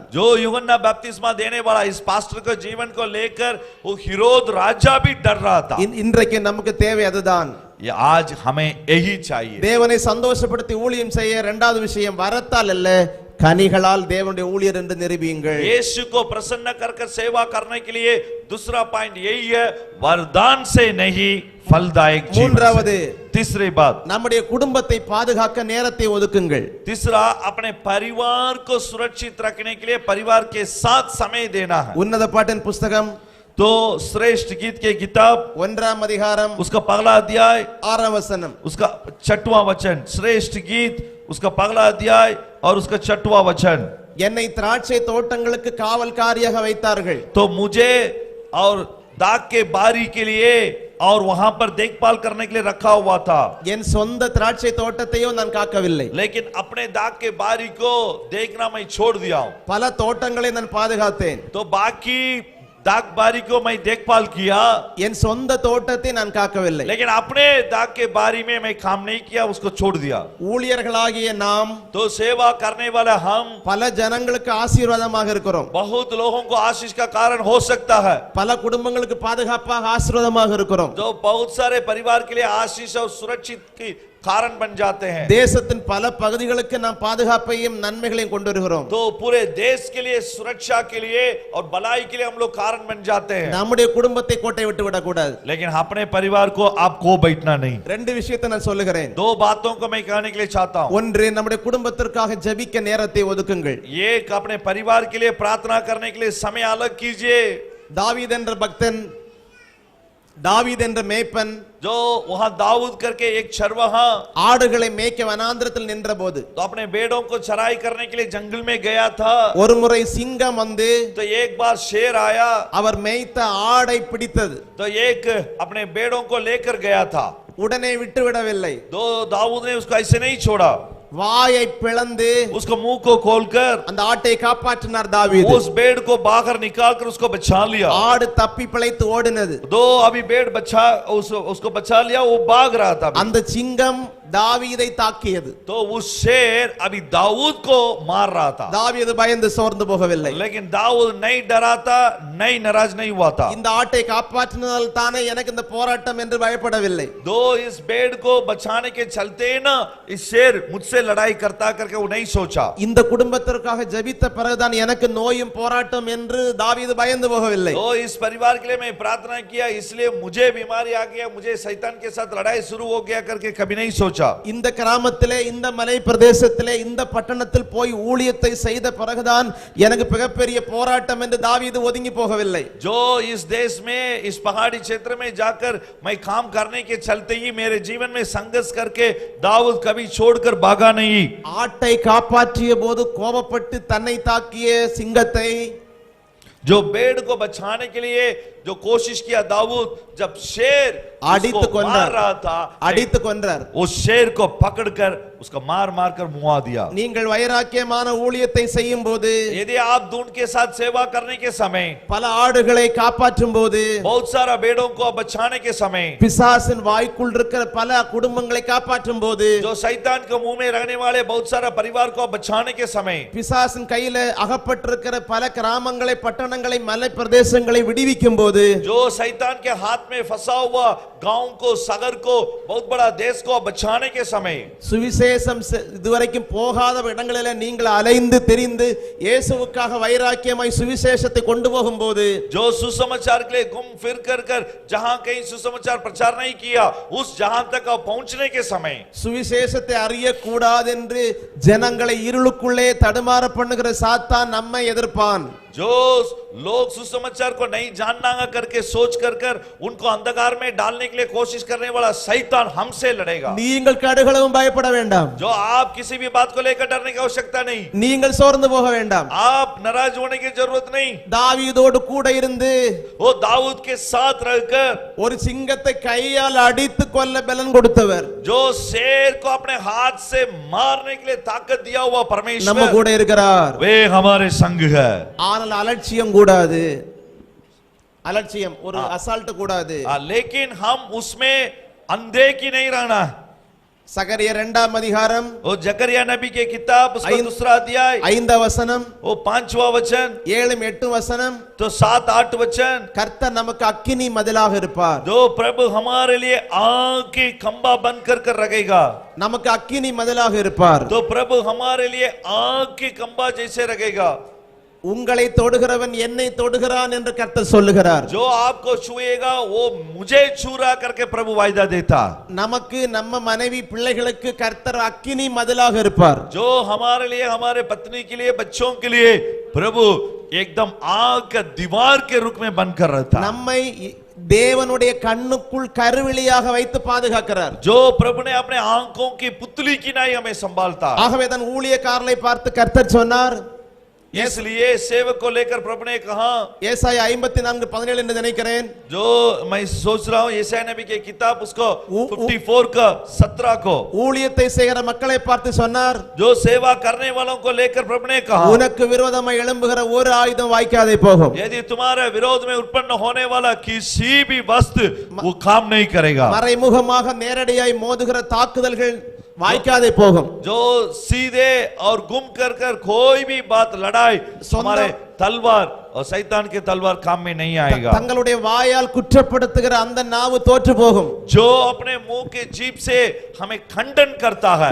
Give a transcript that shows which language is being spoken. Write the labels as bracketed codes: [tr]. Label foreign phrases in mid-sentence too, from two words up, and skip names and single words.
[hi] जो यूहन्ना बपतिस्मा देने वाला इस पास्टर के जीवन को लेकर वो हिरोद राजा भी डर रहा था. [ta] இன்றைக்கு நமக்கு தேவை அதுதான். [hi] ये आज हमें यही चाहिए. [ta] தேவனை சந்தோஷப்படுத்தி ஊழியம் செய்ய இரண்டாவது விஷயம் வரத்தால் அல்ல கனிகளால் தேவனுடைய ஊழியர் என்று நிரூபியுங்கள். [hi] यीशु को प्रसन्न कर सेवा करने के लिए दूसरा पॉइंट यही है, वरदान से नहीं फलदायक जीवन. [ta] மூன்றாவது, [hi] तीसरी बात, [ta] நம்முடைய குடும்பத்தை பாதுகாக்க நேரத்தை ஒதுக்குங்கள். [hi] तीसरा अपने परिवार को सुरक्षित रखने के लिए परिवार के साथ समय देना है. [ta] உன்னத பாட்டின் புஸ்தகம் [hi] तो श्रेष्ठ गीत के किताब [ta] 1ஆம் அதிகாரம் [hi] उसका पहला अध्याय [ta] 6ஆம் வசனம். [hi] उसका 6वां वचन. श्रेष्ठ गीत उसका पहला अध्याय और उसका 6वां वचन. [ta] என்னை திராட்சை தோட்டங்களுக்கு காவல்காரியாக வைத்தார்கள். [hi] तो मुझे और दाग के बारी के लिए और वहां पर देखभाल करने के लिए रखा हुआ था. [ta] என் சொந்த திராட்சை தோட்டத்தையும் நான் காக்கவில்லை. [hi] लेकिन अपने दाग के बारी को देखना मैं छोड़ दिया हूं. [ta] பல தோட்டங்களை நான் பாதுகாத்தேன். [hi] तो बाकी दाग बारी को मैं देखभाल किया, [ta] என் சொந்த தோட்டத்தை நான் காக்கவில்லை. [hi] लेकिन अपने दाग के बारी में मैं काम नहीं किया, उसको छोड़ दिया. [ta] ஊழியர்களாகிய நாம் [hi] तो सेवा करने वाले हम [ta] பல ஜனங்களுக்கு ஆசீர்வாதமாக இருக்கிறோம். [hi] बहुत लोगों को आशीष का कारण हो सकता है. [ta] பல குடும்பங்களுக்கு பாதுகாப்பாக ஆசீர்வாதமாக இருக்கிறோம். [hi] जो बहुत सारे परिवार के लिए आशीष और सुरक्षित की कारण बन जाते हैं. [ta] தேசத்தின் பல பகுதிகளுக்கு நாம் பாதுகாப்பையும் நன்மைகளையும் கொண்டு வருகிறோம். [hi] तो पूरे देश के लिए सुरक्षा के लिए और भलाई के लिए हम लोग कारण बन जाते हैं. [ta] நம்முடைய குடும்பத்தை கோட்டை விட்டு விடக்கூடாது. [hi] लेकिन अपने परिवार को आपको बैठना नहीं. [ta] ரெண்டு விஷயத்தை நான் சொல்லுகிறேன். [hi] दो बातों को मैं कहने के लिए चाहता हूं. [ta] ஒன்று, நம்முடைய குடும்பத்திற்காக ஜெபிக்க நேரத்தை ஒதுக்குங்கள். [hi] एक, अपने परिवार के लिए प्रार्थना करने के लिए समय अलग कीजिए. [ta] தாவீது என்ற பக்தன், தாவீது என்ற மேய்ப்பன் [hi] जो वहां दाऊद करके एक चरवाहा [ta] ஆடுகளை மேய்க்க வனாந்திரத்தில் நின்றபோது [hi] तो अपने भेड़ों को चराई करने के लिए जंगल में गया था. [ta] ஒரு முறை சிங்கம் வந்து [hi] तो एक बार शेर आया, [ta] அவர் மேய்த்த ஆடை பிடித்தது. [hi] तो एक अपने भेड़ों को लेकर गया था. [ta] உடனே விட்டு விடவில்லை. [hi] तो दाऊद ने उसको ऐसे नहीं छोड़ा, [ta] வாயை பிளந்து [hi] उसको मुंह को खोलकर [ta] அந்த ஆட்டை காப்பாற்றினார் தாவீது. [hi] उस भेड़ को बाहर निकालकर उसको बचा लिया. [ta] ஆடு தப்பி பிழைத்து ஓடினது. [hi] दो अभी भेड़ उसको बचा लिया, वो भाग रहा था. [ta] அந்த சிங்கம் தாவீதை தாக்கியது. [hi] तो उस शेर अभी दाऊद को मार रहा था. [ta] தாவீது பயந்து சோர்ந்து போகவில்லை. [hi] लेकिन दाऊद नहीं डरा था, नहीं नाराज नहीं हुआ था. [ta] இந்த ஆட்டை காப்பாற்றினால் தானே எனக்கு இந்த போராட்டம் என்று பயப்படவில்லை. [hi] दो इस भेड़ को बचाने के चलते ना इस शेर मुझसे लड़ाई करता करके वो नहीं सोचा. [ta] இந்த குடும்பத்திற்காக ஜெபித்த பிறகுதான் எனக்கு நோயும் போராட்டம் என்று தாவீது பயந்து போகவில்லை. [hi] तो इस परिवार के लिए मैं प्रार्थना किया, इसलिए मुझे बीमारी आ गया, मुझे शैतान के साथ लड़ाई शुरू हो गया करके कभी नहीं सोचा. [ta] இந்த கிராமத்திலே, இந்த மலை பிரதேசத்திலே, இந்த பட்டணத்தில் போய் ஊழியத்தை செய்த பிறகுதான் எனக்கு மிகப்பெரிய போராட்டம் என்று தாவீது ஒதுங்கி போகவில்லை. [hi] जो इस देश में, इस पहाड़ी क्षेत्र में जाकर मैं काम करने के चलते ही मेरे जीवन में संघर्ष करके दाऊद कभी छोड़कर भागा नहीं. [ta] ஆட்டை காப்பாற்றிய போது கோபப்பட்டு தன்னை தாக்கிய சிங்கத்தை [hi] जो भेड़ को बचाने के लिए जो कोशिश किया दाऊद, जब शेर [ta] அடித்து [hi] उसको मार [ta] கொன்றார் [hi] रहा था, [ta] அடித்து கொன்றார் [hi] उस शेर को पकड़कर उसका मार मार कर मुआ दिया। [ta] நீங்கள் வைராக்கியமான ஊழியத்தை செய்யும் போது, [hi] यदि आप दून के साथ सेवा करने के समय, [ta] பல ஆடுகளை காப்பாற்றும் போது, [hi] बहुत सारा भेड़ों को बचाने के समय, [ta] பிசாசின் வாய்க்குள் இருக்கிற பல குடும்பங்களை காப்பாற்றும் போது, [hi] जो शैतान के मुंह में रहने वाले बहुत सारा परिवार को बचाने के समय, [ta] பிசாசின் கையில அகப்பட்டிருக்கிற பல கிராமங்களை, பட்டணங்களை, மலை பிரதேசங்களை விடுவிக்கும் போது, [hi] जो शैतान के हाथ में फंसा हुआ गांव को, सागर को, बहुत बड़ा देश को बचाने के समय, [ta] சுவிசேஷம் இதுவரைக்கும் போகாத இடங்களில நீங்கள் அலைந்து திரிந்து இயேசுவுக்காக வைராக்கியமாய் சுவிசேஷத்தை கொண்டு போகும்போது, [hi] जो सुसमाचार के लिए घूम फिर कर जहां कहीं सुसमाचार प्रचार नहीं किया, उस जहां तक आप पहुंचने के समय, [ta] சுவிசேஷத்தை அறிய கூடாதென்று ஜனங்களை இருளுக்குள்ளே தடுமாற பண்ணுகிற சாத்தான் நம்மை எதிர்ப்பான். [hi] जो लोग सुसमाचार को नहीं जानना करके सोच कर उनको अंधकार में डालने के लिए कोशिश करने वाला शैतान हमसे लड़ेगा। [ta] நீங்கள் கடுகளவும் பயப்பட வேண்டாம், [hi] जो आप किसी भी बात को लेकर डरने की आवश्यकता नहीं, [ta] நீங்கள் சோர்ந்து போக வேண்டாம். [hi] आप नाराज होने की जरूरत नहीं। [ta] தாவீதோடு கூட இருந்து [hi] वो दाऊद के साथ रहकर [ta] ஒரு சிங்கத்தை கையால் அடித்து கொல்ல பலன் கொடுத்தவர் [hi] जो शेर को अपने हाथ से मारने के लिए ताकत दिया हुआ [ta] நம்ம [hi] परमेश्वर, [ta] கூட இருக்கிறார். [hi] वे हमारे संग है। [ta] ஆனால் அலட்சியம் கூடாது, அலட்சியம் ஒரு அசால்ட் கூடாது. [hi] लेकिन हम उसमें अंधे की नहीं रहना। [ta] சகரியா 2ஆம் அதிகாரம் [hi] वो जकरिया नबी के किताब उसका दूसरा अध्याय [ta] 5ஆம் வசனம், [hi] वो 5वां वचन [ta] 7-8 वசனம், [hi] तो 7-8 वचन, [ta] கர்த்தர் நமக்கு அக்கினி மதிலாக இருப்பார். [hi] जो प्रभु हमारे लिए आग की खंबा बन कर रखेगा। [ta] நமக்கு அக்கினி மதிலாக இருப்பார். [hi] तो प्रभु हमारे लिए आग की खंबा जैसे रखेगा। [ta] உங்களை தொடுகிறவன் என்னை தொடுகிறான் என்று கர்த்தர் சொல்லுகிறார். [hi] जो आपको छुएगा वो मुझे छू रहा करके प्रभु वायदा देता। [ta] நமக்கு நம்ம மனைவி பிள்ளைகளுக்கு கர்த்தர் அக்கினி மதிலாக இருப்பார். [hi] जो हमारे लिए, हमारे पत्नी के लिए, बच्चों के लिए प्रभु एकदम आग का दीवार के रूप में बनकर रहता। [ta] நம்மை தேவனுடைய கண்ணுக்குள் கருவிழியாக வைத்து பாதுகாக்கிறார். [hi] जो प्रभु ने अपने आंखों की पुतली की नाई हमें संभालता। [ta] ஆகவே தன் ஊழியக்காரனை பார்த்து கர்த்தர் சொன்னார், [hi] इसलिए सेवक को लेकर प्रभु ने कहा, [ta] ஏசாயா 54:17 என்று நினைக்கிறேன், [hi] जो मैं सोच रहा हूं यशायाह नबी की किताब उसको 54 का 17 को, [ta] ஊழியத்தை செய்கிற மக்களை பார்த்து சொன்னார், [hi] जो सेवा करने वालों को लेकर प्रभु ने कहा, [ta] உனக்கு விரோதமாய் எழும்புகிற ஒரு ஆயுதம் வாய்க்காதே போகும். [hi] यदि तुम्हारे विरोध में उत्पन्न होने वाला किसी भी वस्तु वो काम नहीं करेगा। [ta] மறைமுகமாக நேரடியாய் மோதுகிற தாக்குதல்கள் வாய்க்காதே போகும். [hi] जो सीधे और गुम कर कोई भी बात लड़ाई हमारे तलवार और शैतान के तलवार काम में नहीं आएगा। [ta] தங்களுடைய வாயால் குற்றப்படுத்துகிற அந்த நாவு தோற்று போகும். [hi] जो अपने मुंह के जीभ से हमें खंडन करता है